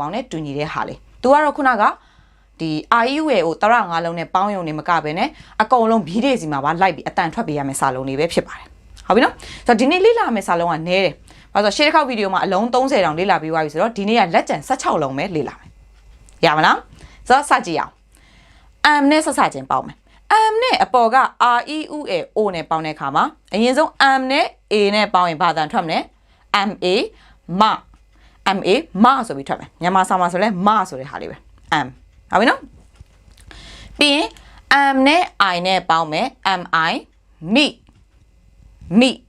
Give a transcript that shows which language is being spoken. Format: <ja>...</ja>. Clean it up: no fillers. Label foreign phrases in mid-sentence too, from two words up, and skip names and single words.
<my>င်းနဲ့တူညီတဲ့ဟာလေးသူကတော့ခုနကဒီ IU ရဲ့ကိုတရ5လုံးနဲ့ပေါင်းယုံနေမကဘဲနဲ့အကုန်လုံးဘီးတွေစီမှာပါလိုက်ပြီး အတန်ထွက်ပေးရမယ့်စာလုံးတွေပဲဖြစ်ပါတယ်ဟုတ်ပြီနော်ဆိုတော့ဒီနေ့လေ့လာမယ့်စာလုံးကနည်းတယ်ဘာလို့ဆိုရှေ့တစ်ခေါက်ဗီဒီယိုမှာ အလုံး30တောင်လေ့လာပြီးသွားပြီဆိုတော့ဒီနေ့ကလက်ကျန်16လုံးပဲလေ့လာမယ်ရမလားဆိုတော့စကြည့်အောင် M နဲ့ဆက်စချင်းပေါင်းမယ် am နဲ့အပေါ်က r e u a o နဲ့ပေါင်းတဲ့အခါမှာအရင်ဆုံး am နဲ့ a နဲ့ပေါင်းရင်ဘာတန်ထွက်မလဲ ma မ ma မဆိုပြီးထွက်မယ်မြန်မာစာမှာဆိုလဲမဆိုတဲ့ဟာလေးပဲ am ဟုတ်ပြီနော်ပြီးရင် am နဲ့ I နဲ့ပေါင်းမယ် mi မိမိ</my>